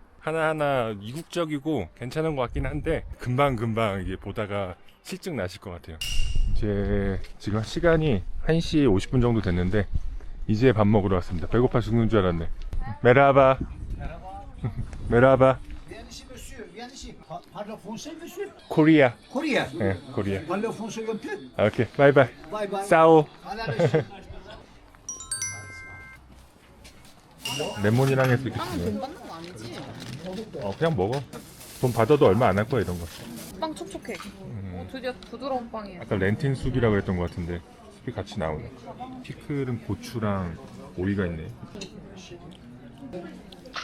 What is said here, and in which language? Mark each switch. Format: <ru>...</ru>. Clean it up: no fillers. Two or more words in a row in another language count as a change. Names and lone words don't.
<ko>하나하나 이국적이고 괜찮은 것 같긴 한데 금방금방 이게 보다가 실증 나실 것 같아요. 이제 지금 시간이 1시 50분 정도 됐는데 이제 밥 먹으러 왔습니다. 배고파 죽는 줄 알았네. 메라바. 메라바.</ko> <fr>Viens monsieur, viens ici. Parle français monsieur.</fr> <ko>코리아.</ko> <fr>Coréen.</fr> <ko>네, 코리아.</ko> <fr>Parle français un peu.</fr> <en>okay, bye bye. Bye bye.</en> <ko>싸오.</ko> <fr>À la prochaine.</fr> <ko>레몬이랑 해서 이렇게 빵은 주네. 돈 받는 거 아니지? 그냥 먹어. 돈 받아도 얼마 안 할 거야 이런 거. 빵 촉촉해. 드디어 부드러운 빵이야. 아까 렌틴 숲이라고 했던 것 같은데 숲이 같이 나오네. 피클은 고추랑 오이가 있네.</ko>